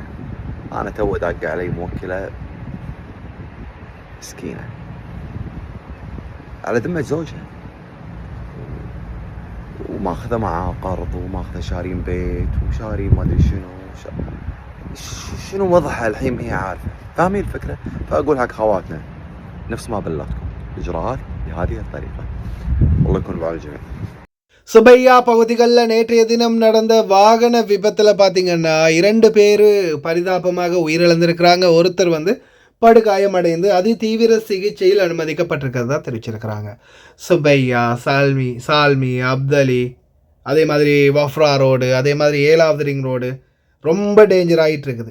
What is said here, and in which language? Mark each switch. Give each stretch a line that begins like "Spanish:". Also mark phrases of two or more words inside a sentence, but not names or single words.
Arabic: أنا تو داق علي موكلة مسكينة على ذمة زوجها، وماخذة معاه قرض، وماخذة شارين بيت، وشارين ما أدري شنو وضعها الحين هي عارفة. فاهمين الفكرة؟ فأقول حق خواتنا نفس ما بلغتكم، الإجراءات بهذه الطريقة. والله يكون بعون الجميع.
Tamil: சுபையா பகுதிகளில் நேற்றைய தினம் நடந்த வாகன விபத்தில் பார்த்தீங்கன்னா 2 பேர் பரிதாபமாக உயிரிழந்திருக்கிறாங்க. ஒருத்தர் படுகாயமடைந்து அதிதீவிர சிகிச்சையில் அனுமதிக்கப்பட்டிருக்கிறதா தெரிவிச்சிருக்கிறாங்க. சுபையா, சால்மி, அப்தலி, அதே மாதிரி வஃப்ரா ரோடு, அதே மாதிரி 7வது ரிங் ரோடு ரொம்ப டேஞ்சர் ஆகிட்டு இருக்குது.